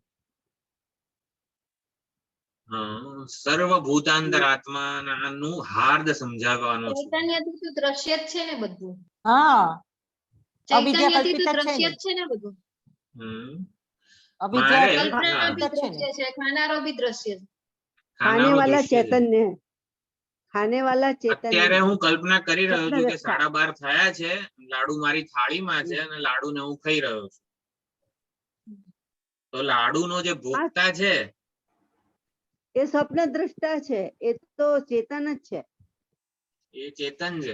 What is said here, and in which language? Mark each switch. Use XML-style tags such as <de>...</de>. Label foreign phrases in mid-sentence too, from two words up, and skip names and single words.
<gu>સર્વભૂતાંતરાત્માનું હાર્દ સમજાવવાનો છું. ચૈતન્યથી તો દ્રશ્ય જ છે ને બધું. હા, ચૈતન્યથી તો દ્રશ્ય જ છે ને બધું. અવિદ્યા કલ્પના બી કલ્પિત છે ને. દ્રશ્ય છે, ખાનારો બી દ્રશ્ય છે.</gu> <hi>खाने</hi> <gu>ખાનારો</gu> <hi>वाला</hi> <gu>દૃશ્ય છે.</gu> <hi>चैतन्य है, खाने वाला चैतन्य</hi> <gu>અત્યારે હું કલ્પના કરી રહ્યો છું કે સ્વપ્ન 12:30 થયા છે, લાડુ મારી થાળીમાં છે અને લાડુને હું ખાઈ રહ્યો છું. તો લાડુનો જે ભોગતા છે એ સ્વપ્ન દ્રષ્ટા છે, એ તો ચેતન જ છે. એ ચેતન છે.</gu>